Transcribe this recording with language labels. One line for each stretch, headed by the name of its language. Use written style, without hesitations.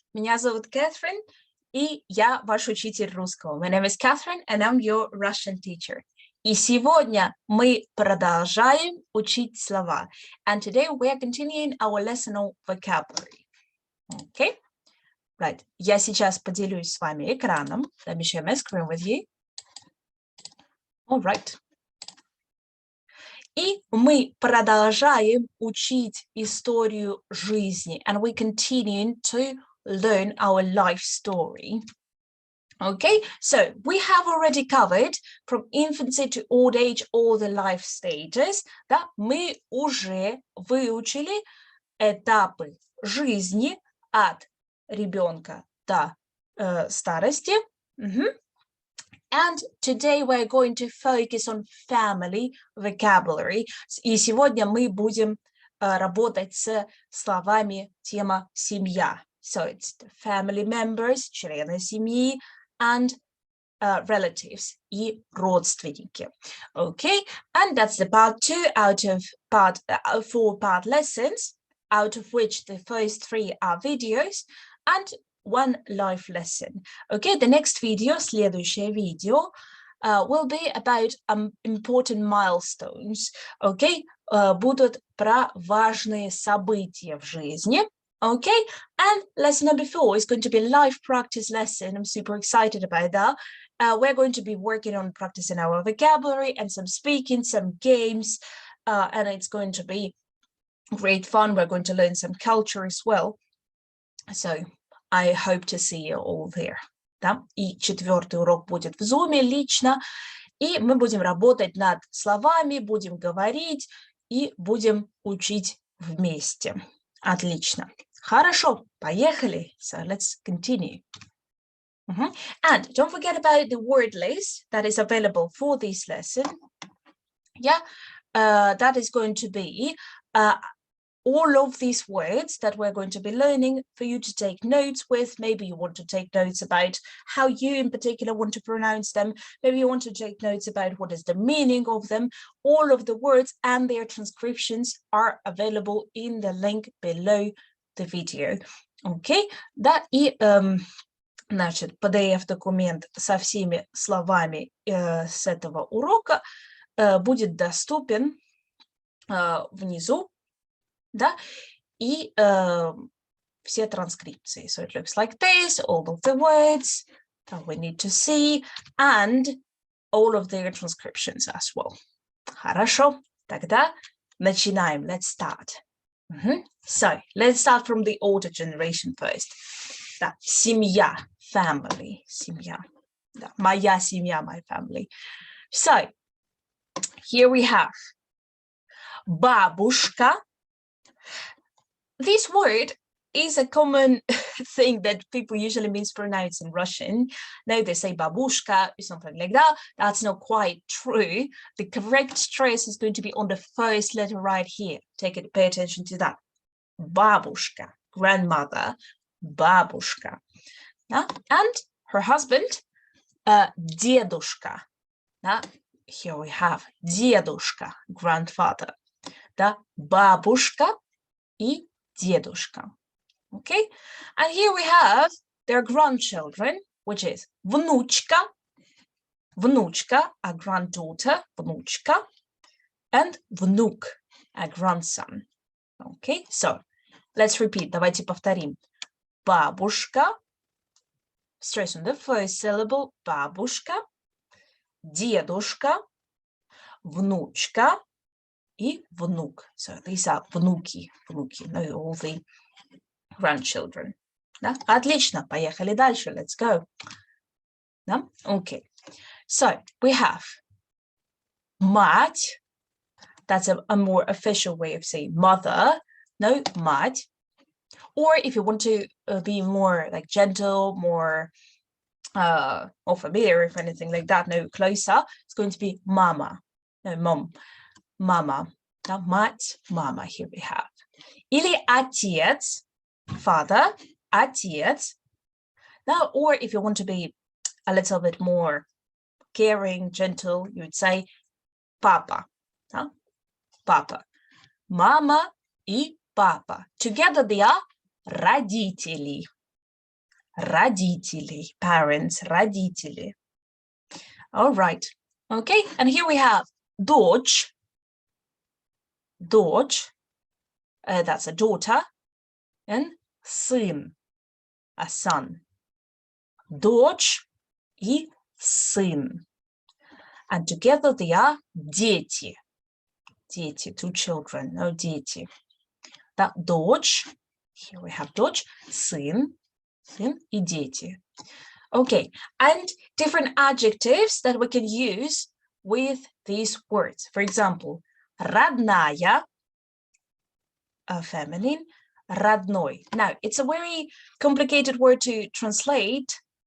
Russian: Меня зовут Catherine, и я ваш учитель русского.
English: My name is Catherine, and I'm your Russian teacher.
Russian: И сегодня мы продолжаем учить слова.
English: And today we are continuing our lesson on vocabulary. Okay? Right.
Russian: Я сейчас поделюсь с вами экраном.
English: Let me share my screen with you. All right.
Russian: И мы продолжаем учить историю жизни.
English: And we continue to learn our life story. Okay, so we have already covered from infancy to old age all the life stages.
Russian: Да, мы уже выучили этапы жизни от ребенка до старости.
English: And today we're going to focus on family vocabulary.
Russian: И сегодня мы будем работать с словами тема семья.
English: So it's the family members,
Russian: члены семьи,
English: and relatives,
Russian: и родственники.
English: Okay, and that's the part 2 out of 4-part lessons, out of which the first 3 are videos, and 1 life lesson. Okay, the next video,
Russian: следующее видео,
English: will be about important milestones.
Russian: Okay, будут про важные события в жизни.
English: Okay, and lesson number 4 is going to be a live practice lesson. I'm super excited about that. We're going to be working on practicing our vocabulary and some speaking, some games, and it's going to be great fun. We're going to learn some culture as well. So I hope to see you all there.
Russian: Да? И 4-й урок будет в Zoom лично, и мы будем работать над словами, будем говорить и будем учить вместе. Отлично. Хорошо, поехали.
English: So let's continue. And don't forget about the word list that is available for this lesson. Yeah, that is going to be all of these words that we're going to be learning for you to take notes with. Maybe you want to take notes about how you in particular want to pronounce them. Maybe you want to take notes about what is the meaning of them. All of the words and their transcriptions are available in the link below the video. Okay, that is,
Russian: значит, PDF-документ со всеми словами с этого урока будет доступен внизу. Да, и все транскрипции.
English: So it looks like this, all of the words that we need to see, and all of their transcriptions as well.
Russian: Хорошо, тогда начинаем.
English: Let's start. So, let's start from the older generation first.
Russian: Да, семья, family, семья. Да, моя семья,
English: my family. So, here we have бабушка. This word is a common thing that people usually mispronounce in Russian. Now they say babushka or something like that. That's not quite true. The correct stress is going to be on the first letter right here. Pay attention to that. Babushka, grandmother, babushka. And her husband, dedushka. Here we have dedushka, grandfather.
Russian: Babushka и дедушка.
English: Okay, and here we have their grandchildren, which is внучка, a granddaughter, внучка, and внук, a grandson. Okay, so let's repeat.
Russian: Давайте повторим. Бабушка,
English: stress on the first syllable,
Russian: бабушка, дедушка, внучка, и внук.
English: So these are внуки, no, all the grandchildren.
Russian: Да? Отлично, поехали дальше.
English: Let's go. Да? Okay. So we have мать. That's a more official way of saying mother. No, мать. Or if you want to be more like gentle, more familiar, if anything like that, no, closer, it's going to be mama. No, mom. Mama, мать, mama, here we have.
Russian: Или отец, father, отец.
English: Now, or if you want to be a little bit more caring, gentle, you would say papa. Papa. Mama и
Russian: папа.
English: Together they are родители.
Russian: Родители, parents, родители.
English: All right. Okay, and here we have дочь. Дочь, that's a daughter, and сын, a son.
Russian: Дочь и сын.
English: And together they are дети. Дети, two children, no дети.
Russian: That дочь,
English: here we have
Russian: дочь, сын и дети.
English: Okay, and different adjectives that we can use with these words. For example, родная, feminine, родной. Now, it's a very complicated word to translate.